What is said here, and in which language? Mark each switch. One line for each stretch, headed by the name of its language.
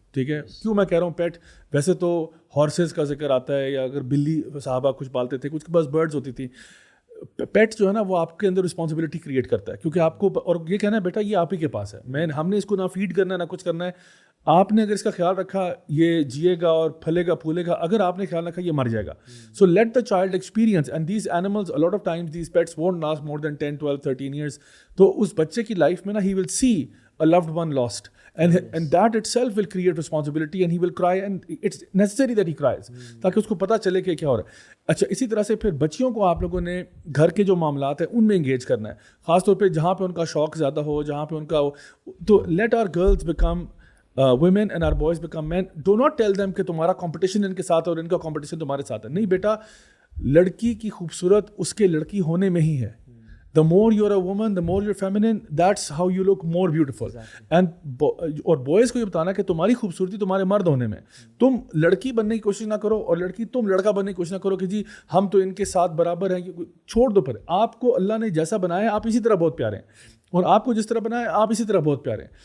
Urdu: ٹھیک ہے, کیوں میں کہہ رہا ہوں پیٹ, ویسے تو ہارسز کا ذکر آتا ہے, یا اگر بلی صحابہ کچھ پالتے تھے, کچھ کے پاس برڈز ہوتی تھی. پیٹ جو ہے نا وہ آپ کے اندر رسپانسبلٹی کریٹ کرتا ہے, کیونکہ آپ کو, اور یہ کہنا ہے بیٹا یہ آپ ہی کے پاس ہے, ہم نے اس کو نہ فیڈ کرنا ہے نہ کچھ کرنا ہے, آپ نے اگر اس کا خیال رکھا یہ جیے گا اور پھلے گا پھولے گا, اگر آپ نے خیال رکھا یہ مر جائے گا.
English: So let the child experience, and these animals a lot of times these pets won't last more than 10, 12, 13 years.
Urdu: تو اس بچے کی لائف میں نا
English: he will see a loved one lost, and that itself will create responsibility, and he will cry, and it's necessary that he cries,
Urdu: تاکہ اس کو پتہ چلے کہ کیا ہو رہا ہے. اچھا, اسی طرح سے پھر بچیوں کو آپ لوگوں نے گھر کے جو معاملات ہیں ان میں انگیج کرنا ہے, خاص طور پہ جہاں پہ ان کا شوق زیادہ ہو, جہاں پہ ان کا, تو
English: let our girls become women and our boys become men. Do not tell them
Urdu: کہ تمہارا competition ان کے ساتھ اور ان کا competition تمہارے ساتھ ہے. نہیں بیٹا, لڑکی کی خوبصورت اس کے لڑکی ہونے میں ہی ہے.
English: The more you're a woman, the more you're feminine, that's how you look more beautiful.
Urdu: And اور boys کو یہ بتانا کہ تمہاری خوبصورتی تمہارے مرد ہونے میں, تم لڑکی بننے کی کوشش نہ کرو, اور لڑکی تم لڑکا بننے کی کوشش نہ کرو کہ جی ہم تو ان کے ساتھ برابر ہیں. چھوڑ دو, پھر آپ کو اللہ نے جیسا بنایا آپ اسی طرح بہت پیارے ہیں, اور آپ کو جس طرح بنایا آپ اسی طرح بہت پیارے ہیں.